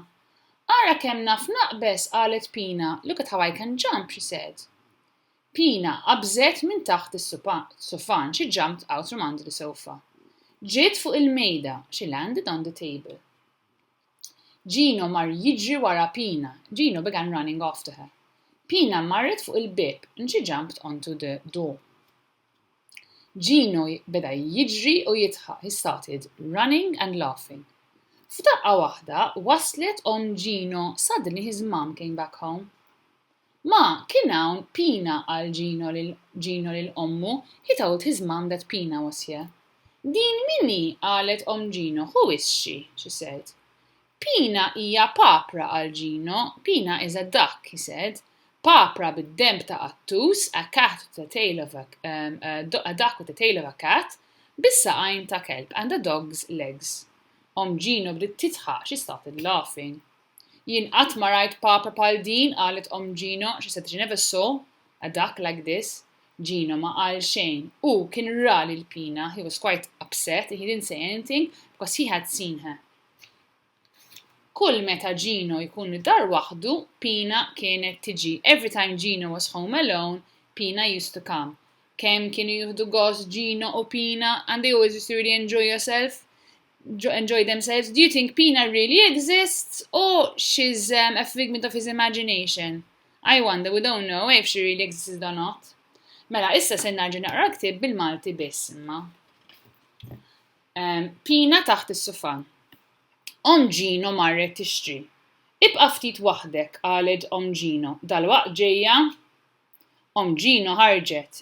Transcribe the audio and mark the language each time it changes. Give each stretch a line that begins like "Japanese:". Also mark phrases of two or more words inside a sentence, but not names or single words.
Maltese: Ara kemm naf naqbes, qalet Pina,
English: look at how I can jump, she said.
Maltese: Pina qabżet minn taħt is-sofan,
English: she jumped out from under the sofa.
Maltese: Ġiet fuq il-mejda,
English: she landed on the table.
Maltese: Gino mar jiġri wara Pina.
English: Gino began running after her.
Maltese: Pina marret fuq il-bib
English: and she jumped onto the door.
Maltese: Gino beda jiġri u jitħaq.
English: He started running and laughing.
Maltese: F'daqqa waħda waslet Gino.
English: Suddenly his mom came back home.
Maltese: Ma, kien hawn Pina għal Gino lil ommu.
English: He told his mom that Pina was here.
Maltese: Din minni, qalet Gino.
English: Who is she? She said.
Maltese: Pina hija papra għal Gino.
English: Pina is a duck, he said.
Maltese: Papra bid-demp ta' qattus,
English: a duck with the tail of a cat,
Maltese: bis-saqajn ta' kelb
English: and a dog's legs.
Maltese: Gino bdiet titħaq,
English: she started laughing.
Maltese: Jien qatt ma rajt papra bħal din, qalet Gino.
English: She said she never saw a duck like this.
Maltese: Gino ma qal xejn. Kien ra lil Pina.
English: He was quite upset. He didn't say anything because he had seen her.
Maltese: Kull meta Gino jkun dar waħdu, Pina kienet tiġi.
English: Every time Gino was home alone, Pina used to come.
Maltese: Kemm kienu jieħdu gost Gino u Pina,
English: and they always used to really enjoy themselves. Do you think Pina really exists, or she's a figment of his imagination? I wonder, we don't know if she really existed or not.
Maltese: Mela, issa se narġa naqra ktib bil-Malti biss imma. Pina taħt is-sufan. Om Gino marret tixtri. Ibqa' ftit waħdek, qalet Om Gino. Dalwaqt ġejja. Om Gino ħarġet.